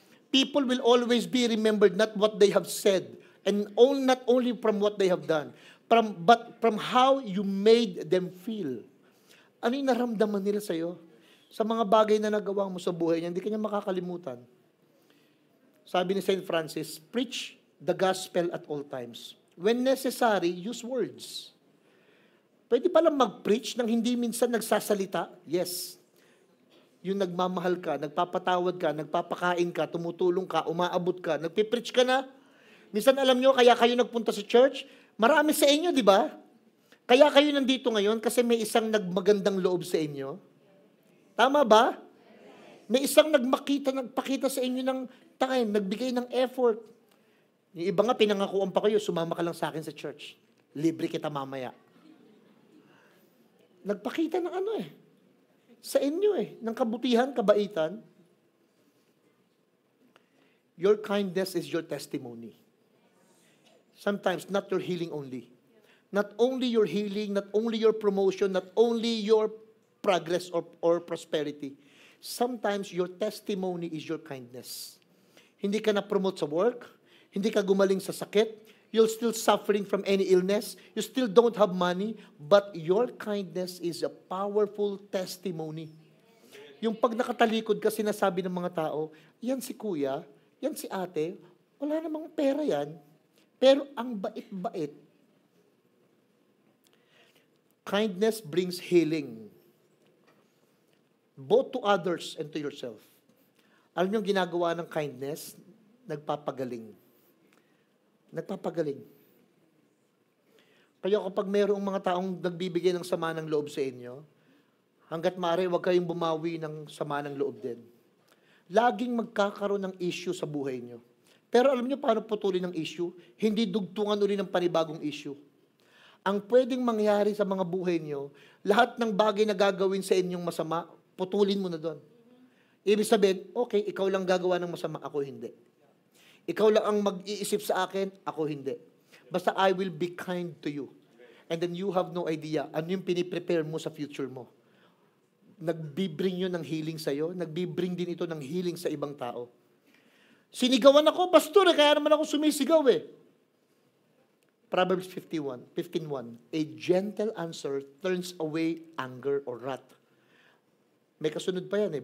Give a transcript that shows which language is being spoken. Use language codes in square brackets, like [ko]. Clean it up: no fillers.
[en] People will always be remembered not what they have said, and not only from what they have done, but from how you made them feel. [tl] Ano yung naramdaman nila sa'yo? Sa mga bagay na nagawa mo sa buhay niya, hindi kanya makakalimutan. Sabi ni St. [en] Francis, preach the gospel at all times. When necessary, use words. [tl] Pwede palang mag-preach nang hindi minsan nagsasalita? Yes. Yung nagmamahal ka, nagpapatawad ka, nagpapakain ka, tumutulong ka, umaabot ka, nagpipreach ka na. Minsan alam nyo, kaya kayo nagpunta sa church, marami sa inyo, di ba? Kaya kayo nandito ngayon kasi may isang nagmagandang loob sa inyo. Tama ba? May isang nagpakita sa inyo ng time, nagbigay ng effort. Yung iba nga, pinangakuan pa kayo, sumama ka lang sa akin sa church. Libre kita mamaya. Nagpakita ng ano eh. Sa inyo eh, ng kabutihan, kabaitan. [en] Your kindness is your testimony. Sometimes, not your healing only. Not only your healing, not only your promotion, not only your progress or prosperity. Sometimes, your testimony is your kindness. [tl] Hindi ka na-promote sa work, hindi ka gumaling sa sakit, [en] you're still suffering from any illness, you still don't have money, but your kindness is a powerful testimony. [tl] Yung pag nakatalikod ka, sinasabi ng mga tao, yan si kuya, yan si ate, wala namang pera yan, pero ang bait-bait. [en] Kindness brings healing, both to others and to yourself. [tl] Alam niyo yung ginagawa ng kindness? Nagpapagaling. Nagpapagaling. Kaya kapag mayroong mga taong nagbibigay ng sama ng loob sa inyo, hanggat maaari, huwag kayong bumawi ng sama ng loob din. laging magkakaroon ng issue sa buhay nyo. Pero alam nyo paano putulin ng issue? Hindi dugtungan uli ng panibagong issue. Ang pwedeng mangyari sa mga buhay nyo, lahat ng bagay na gagawin sa inyong masama, putulin mo na doon. Ibig sabihin, okay, ikaw lang gagawa ng masama, ako hindi. Ikaw lang ang mag-iisip sa akin, ako hindi. [en] Basta I will be kind to you. And then you have no idea [tl] ano yung piniprepare mo sa future mo. Nagbibring yun ng healing sa'yo, nagbibring din ito ng healing sa ibang tao. Sinigawan ako, pastor, kaya naman ako sumisigaw eh. Proverbs 15:1. [en] A gentle answer turns away anger or wrath. [tl] May kasunod pa yan eh.